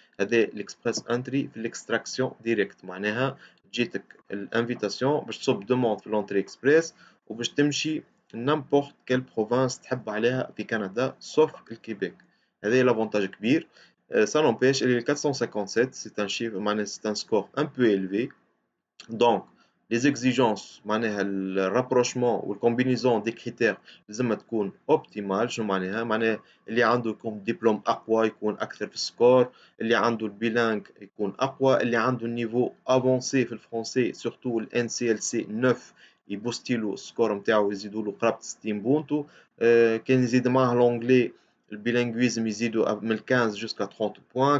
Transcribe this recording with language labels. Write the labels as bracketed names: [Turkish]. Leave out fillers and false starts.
[Arabic] هذا الاكسبريس انتري في الاكستراكسيون ديريكت، معناها جيتك الانفيتاسيون باش تصب دوموند في لونتري اكسبريس وباش تمشي نامبورت كيل بروفانس تحب عليها في كندا سوف الكيبيك. هذا لافونتاج كبير. [French] Ça n'empêche, le 457, c'est un chiffre, c'est un score un peu élevé. Donc, les exigences, le rapprochement ou la combinaison des critères, [Arabic] لازم تكون [French] optimale. [Arabic] شو معناها اللي عنده يكون دبلوم أقوى يكون أكثر في السكور، اللي عنده البيلانج يكون أقوى، اللي عنده النيفو أفونسي في الفرنسي سورتو ال NCLC 9 يبوستيلو السكور نتاعو يزيدوا له قرابة 60 بونتو. كان يزيد معاه لونجلي البيلانغويزم يزيدوا من 15 جوسكا 30 بوان.